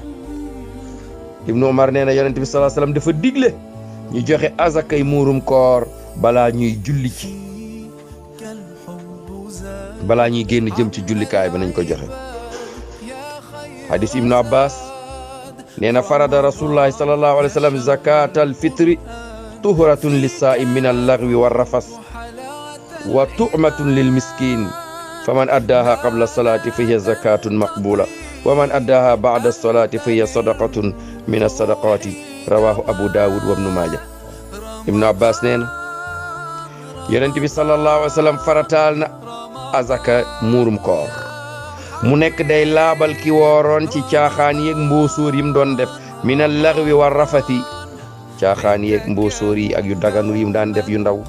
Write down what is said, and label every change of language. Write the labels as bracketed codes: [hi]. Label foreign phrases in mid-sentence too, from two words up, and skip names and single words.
[wo] ibnu umar nee na yonent bi [ar] صلى الله عليه وسلم [wo] dafa digle ñu joxe azakay muurum koor balaa ñuy julli ci balaa ñuy génn jëm ci jullikaay ba nañ ko joxe. hadis ibnu abbas nee na [ar] فرض رسول الله صلى الله عليه وسلم زكاة الفطر طهرة للصائم من اللغو والرفث وطعمة للمسكين فمن أداها قبل الصلاة فهي زكاة مقبولة ومن أداها بعد الصلاة فهي صدقة من الصدقات رواه أبو داود وابن ماجه. [wo] ibnu abbas nee na yonent bi [ar] صلى الله عليه وسلم [wo] farataal na azaka muurum koor mu nekk day laabal ki wooroon ci caaxaan yeeg mbóosóor yim doon def [ar] من اللغو والرفث [wo] caaxaan yeeg mbóosóor yi ak yu daganul yim daan def yu ndaw.